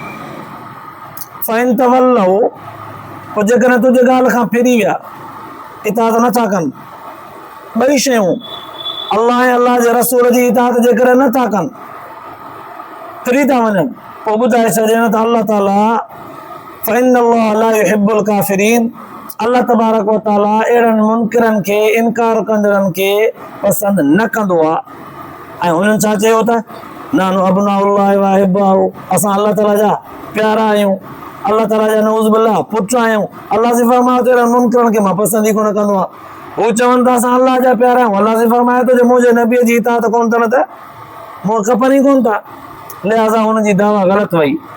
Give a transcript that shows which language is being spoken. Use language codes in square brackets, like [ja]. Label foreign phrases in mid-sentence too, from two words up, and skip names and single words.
[ar] فإن تولوا, [sd] पोइ जेकॾहिं तुंहिंजे ॻाल्हि खां फिरी विया, इताअत नथा कनि, ॿई शयूं अल्लाह ऐं अल्लाह जे रसूल जी इताअत जेकॾहिं नथा कनि, फिरी था वञनि, पोइ ॿुधाए छॾे न त अल्लाह ताला [ar] فإن الله لا يحب الكافرين, [sd] अल्लाह [ar] تبارك وتعالى [sd] अहिड़नि मुनकिरनि खे, इनकार कंदड़नि खे पसंदि न कंदो आहे। ऐं हुननि छा चयो त [ar] نحن أبناء الله وأحباؤه, [sd] असां अल्लाह ताला जा प्यारा आहियूं, अल्लाह ताला जा [ar] نعوذ بالله [sd] पुट आहियूं। अल्लाह से फरमायो त अहिड़नि मुनकिरनि खे मां पसंदि ई कोन कंदो आहे। हू चवनि था असां अल्लाह जा प्यारा आहियूं, अल्लाह से फरमाए थो जो मुंहिंजे नबीअ जी इताअत कोन अथनि त मूंखे खपनि ई कोन था, लिहाज़ा हुनजी दावा ग़लति वई।